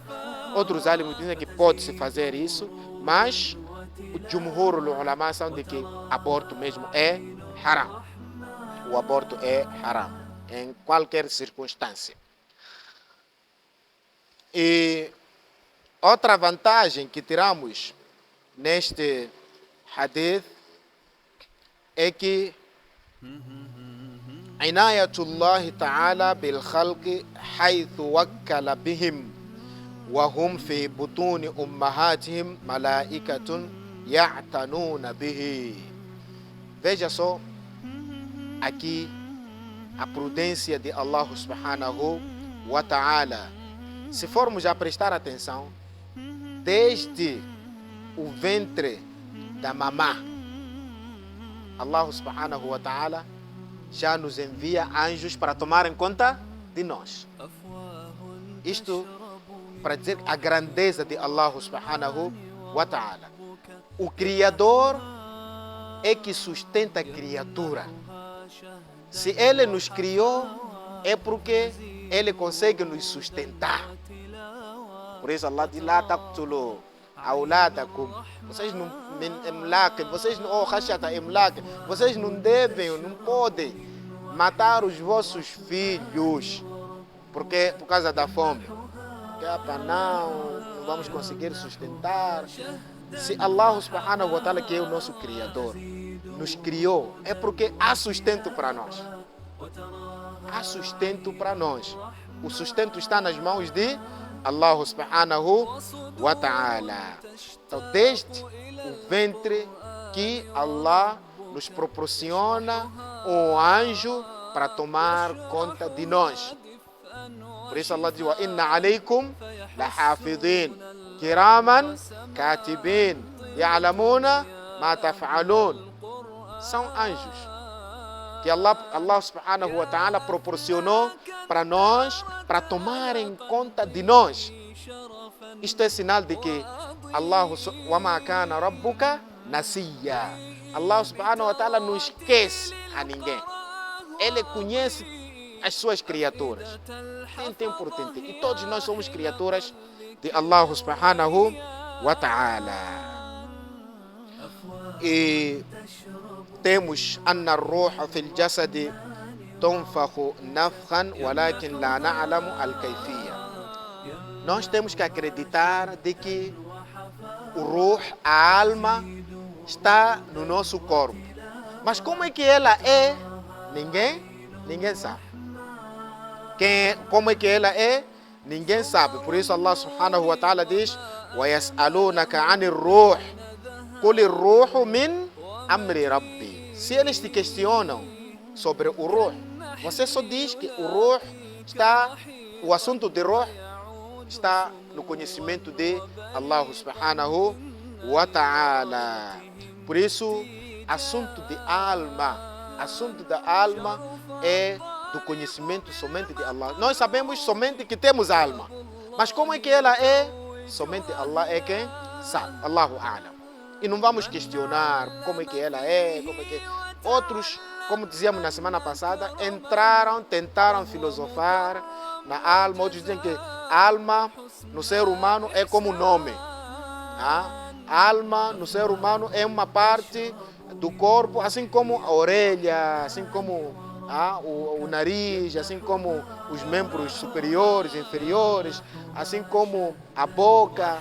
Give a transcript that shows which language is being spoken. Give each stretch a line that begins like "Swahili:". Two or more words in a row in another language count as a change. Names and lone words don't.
Portuguese: Outros alimos dizem que pode-se fazer isso, mas o
Arabic: جمهور العلماء
Portuguese: são de que aborto mesmo é haram. O aborto é haram, em qualquer circunstância. E outra vantagem que tiramos neste hadith é que
Arabic: عناية الله تعالى بالخلق حيث وكل بهم وهم في بطون أمهاتهم ملائكة يعتنون به.
Portuguese: Veja só aqui a prudência de Allah
Arabic: سبحانه وتعالى.
Portuguese: Se formos a prestar atenção, desde o ventre da mamã, Allah
Arabic: سبحانه وتعالى
Portuguese: já nos envia anjos para tomarem conta de nós. Isto para dizer a grandeza de Allah
Arabic: سبحانه وتعالى.
Portuguese: O Criador é que sustenta a criatura. Se Ele nos criou, é porque Ele consegue nos sustentar. Por isso Allah diz:
Arabic: "لا تقتلوا أولادكم",
Portuguese: vocês não vocês não devem, não podem matar os vossos filhos por causa da fome. Não vamos conseguir sustentar. Se Allah
Arabic: سبحانه وتعالى,
Portuguese: que é o nosso Criador, nos criou, é porque há sustento para nós. Há sustento para nós. O sustento está nas mãos de Allah
Arabic: سبحانه وتعالى.
Portuguese: Então, desde o ventre que Allah nos proporciona um anjo para tomar conta de nós. Por isso Allah diz:
Arabic: "وإن عليكم لحافظين كراما كاتبين يعلمون ما تفعلون."
Portuguese: São anjos que Allah
Arabic: سبحانه وتعالى
Portuguese: proporcionou para nós, para tomarem conta de nós. Isto é sinal de que Allah
Arabic: وما كان ربك نسيا.
Portuguese: Allah
Arabic: سبحانه وتعالى
Portuguese: não esquece a ninguém. Ele conhece as suas criaturas. Tem tempo por tempo. E todos nós somos criaturas de Allah
Arabic: سبحانه وتعالى.
Portuguese: E temos
Arabic: أن الروح في الجسد تنفخ نفخا ولكن لا نعلم الكيفية.
Portuguese: Nós temos que acreditar de que o ruh, a alma, está no nosso corpo. Mas como é que ela é? Ninguém sabe. Como é que ela é? Ninguém sabe. Por isso Allah
Arabic: سبحانه وتعالى
Portuguese: diz:
Arabic: "ويسألونك عن الروح قل الروح من أمر ربي."
Portuguese: Se eles te questionam sobre o ruh, você só diz que o assunto de ruh está no conhecimento de Allah
Arabic: سبحانه وتعالى.
Portuguese: Por isso, assunto da alma é do conhecimento somente de Allah. Nós sabemos somente que temos alma, mas como é que ela é? Somente Allah é quem sabe.
Arabic: الله أعلم.
Portuguese: E não vamos questionar como é que ela é, Outros, como dizíamos na semana passada, tentaram filosofar na alma. Outros dizem que a alma no ser humano é como nome. A alma no ser humano é uma parte do corpo, assim como a orelha, assim como o nariz, assim como os membros superiores, inferiores, assim como a boca.